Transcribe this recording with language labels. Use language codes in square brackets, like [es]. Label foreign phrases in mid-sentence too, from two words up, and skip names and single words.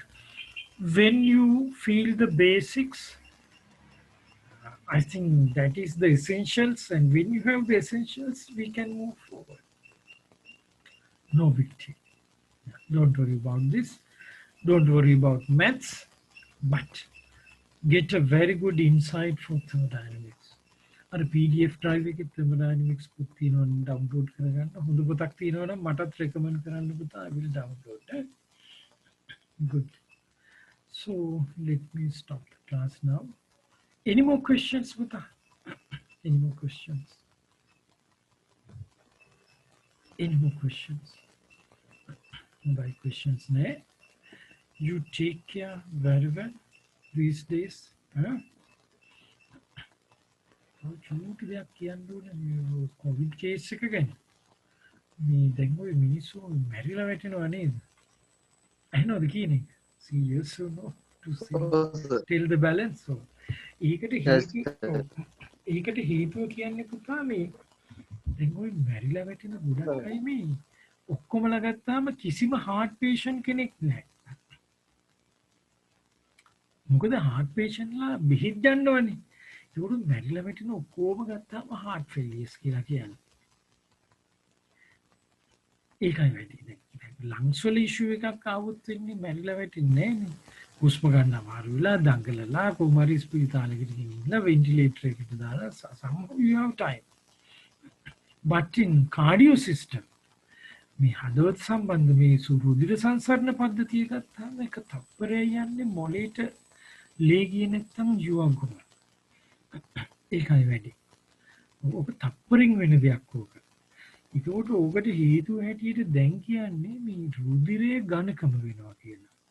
[en] When you feel the basics, I think that is the essentials, and when you have the essentials, we can move forward. No big deal. Don't worry about this. Don't worry about maths, but get a very good insight for thermodynamics. [si] අර PDF drive එකේ thermodynamics පුත් තියෙනවා නම් download කරගන්න. හොඳ පොතක් තියෙනවා නම් මටත් recommend කරන්න පුතා. [en] I will download that. Good. So let me stop the class now. Any more questions, Buddha? Any more questions? Any more questions? By questions, ne? You take care very well these days. Huh? [si] චූටි දෙයක් කියන්න ඕනේ මේ කොවිඩ් කේස් එක ගැන. මේ දැන් ඔය මිනිස්සු මැරිලා වැටෙනවා නේද? ඇහෙනවද කියන එක? [en] See yes or no to see tell the balance. [si] So ඒකට හේතුව කියන්නේ පුතා මේ දැන් ඔය මැරිලා වැටෙන ගොඩක් අය මේ ඔක්කොමලා ගත්තාම කිසිම [en] heart patient [si] කෙනෙක් නැහැ. මොකද [en] heart patient [si] ලා බෙහෙත් ගන්නවනේ. ඒකට මැරිලා වැටෙන ඔක්කොම ගත්තාම [en] heart failures [si] කියලා කියන්නේ. ඒකයි වැඩි. දැන් lungs වල issue එකක් ආවොත් වෙන්නේ මැරිලා වැටෙන්නේ නැහැ නේ. හුස්ම ගන්න අමාරු වෙලා දඟලලා කොහමරි ස්පිරිතාලෙකට ගෙනින්න ventilator එකට දාලා [en] somehow you have time. But in cardio system [si] මේ හදවත සම්බන්ධ මේ රුධිර සංසරණ පද්ධතිය ගත්තාම එක තප්පරය යන්නේ මොළේට ලේ ගියේ නැත්නම් යුවගුණ. ඒකයි වැඩි. ඔක තප්පරින් වෙන දෙයක් ඕක. ඒකට ඕකට හේතුව හැටියට දැන් කියන්නේ මේ රුධිරයේ ඝනකම වෙනවා කියලා.